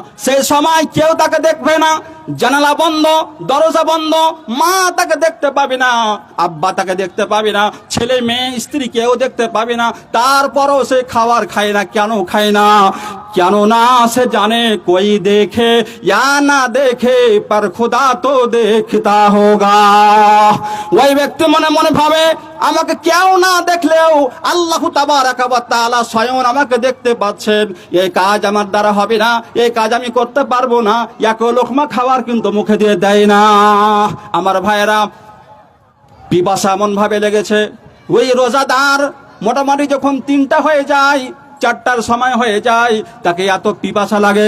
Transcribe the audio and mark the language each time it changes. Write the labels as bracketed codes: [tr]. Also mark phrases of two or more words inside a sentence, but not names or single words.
[bn] সেই সময় কেউ তাকে দেখবে না, জানালা বন্ধ, দরজা বন্ধ, মা তাকে দেখতে পাবে না, আব্বা তাকে দেখতে পাবে না, ছেলে মেয়ে স্ত্রী কেউ দেখতে পাবে না। তারপরও সে খাবার খায় না। কেন খায় না? কেননা সে জানে [hi] कोई देखे या न देखे पर खुदा तो देखता होगा। [bn] ওই ব্যক্তি মনে মনে ভাবে আমাকে কেউ না দেখলেও [ar] الله تبارك وتعالى [bn] স্বয়ং আমাকে দেখতে পাচ্ছেন। এই কাজ আমার দ্বারা হবে না, এই কাজ আমি করতে পারবো না। এক লোকমা খাবার কিন্তু মুখে দিয়ে দেয় না। আমার ভাইয়েরা, পিপাসা এমন ভাবে লেগেছে, ওই রোজাদার মোটামুটি যখন 3টা হয়ে যায়, 4টার সময় হয়ে যায়, তাকে এত পিপাসা লাগে।